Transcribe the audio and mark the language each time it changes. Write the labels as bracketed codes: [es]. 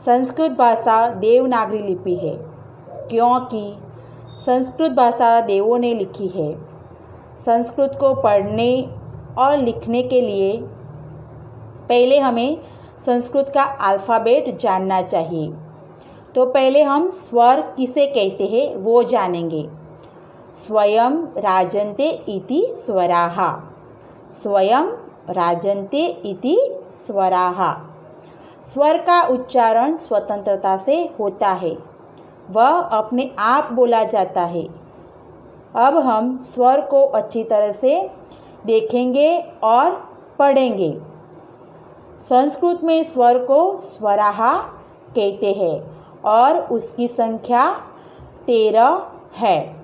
[hi] संस्कृत भाषा देवनागरी लिपि है क्योंकि संस्कृत भाषा देवों ने लिखी है। संस्कृत को पढ़ने और लिखने के लिए पहले हमें संस्कृत का अल्फ़ाबेट जानना चाहिए। तो पहले हम स्वर किसे कहते हैं वो जानेंगे। [sa] स्वयं राजन्ते इति स्वराः। स्वयं राजन्ते इति स्वराः। [hi] स्वर का उच्चारण स्वतंत्रता से होता है, वह अपने आप बोला जाता है। अब हम स्वर को अच्छी तरह से देखेंगे और पढ़ेंगे। संस्कृत में स्वर को स्वराः कहते हैं और उसकी संख्या 13 है।